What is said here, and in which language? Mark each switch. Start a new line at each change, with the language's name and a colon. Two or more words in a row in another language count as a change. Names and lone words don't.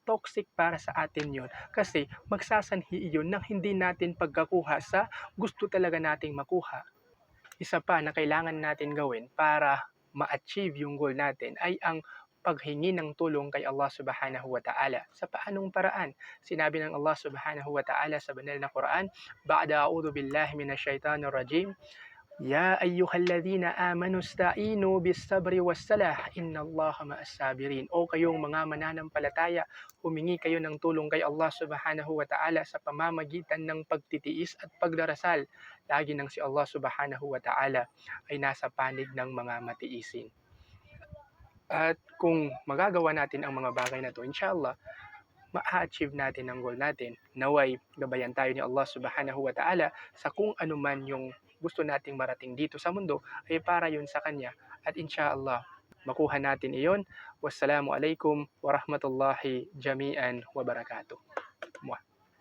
Filipino: Toxic para sa atin yon kasi magsasanhi yun ng hindi natin pagkakuha sa gusto talaga nating makuha. Isa pa na kailangan natin gawin para ma-achieve yung goal natin ay ang paghingi ng tulong kay Allah
Arabic: سبحانه وتعالى.
Filipino: Sa paanong paraan? Sinabi ng Allah
Arabic: سبحانه وتعالى
Filipino: sa banal na Quran,
Arabic: "بعد أعوذ بالله من الشيطان الرجيم يا أيها الذين آمنوا استعينوا بالصبر والصلاة إن الله مع الصابرين."
Filipino: O kayong mga mananampalataya, humingi kayo ng tulong kay Allah
Arabic: سبحانه وتعالى
Filipino: sa pamamagitan ng pagtitiis at pagdarasal. Lagi nang si Allah
Arabic: سبحانه وتعالى
Filipino: ay nasa panig ng mga matiisin. At kung magagawa natin ang mga bagay na to, inshallah, ma-achieve natin ang goal natin. Naway, gabayan tayo ni Allah
Arabic: سبحانه وتعالى
Filipino: sa kung ano man yung gusto nating marating dito sa mundo ay para yun sa Kanya. At inshallah, makuha natin iyon.
Arabic: والسلام عليكم ورحمة الله جميعا وبركاته.